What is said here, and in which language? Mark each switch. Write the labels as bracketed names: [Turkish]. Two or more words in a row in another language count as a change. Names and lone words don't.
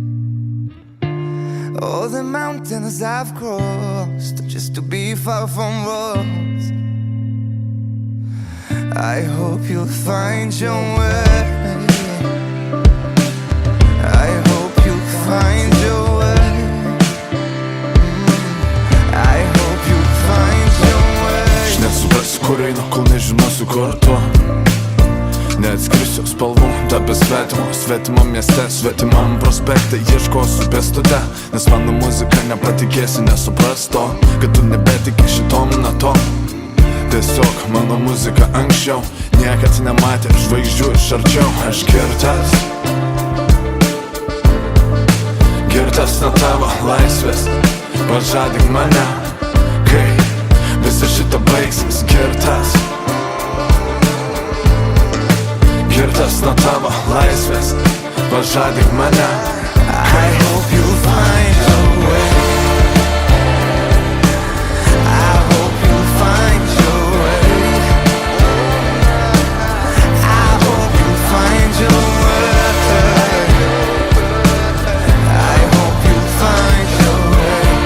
[English] All the mountains I've crossed just to be far from us. I hope you'll find your way. I hope you'll find your way. I hope you'll find your way. [Lithuanian] Aš nesuprasiu, kur einu, kol nežinosiu, kur tu. Neatskrisiu spalvų, tapę svetimam mieste, svetimam prospekte. Ieškosiu pėstute, nes mano muzika nepatikėsi, nesupras to, kad tu nebetiki šitom natom. Tiesiog mano muzika anksčiau niekad nematė žvaigždžių iš arčiau. Aš girtas nuo tavo laisvės, pažadink mane, kai visa šita baigsis. Girtas nuo tavo laisvės, pažadink mane. [English] I hope you'll find your way. I hope you'll find your way. I hope you'll find your way. I hope you'll find your way.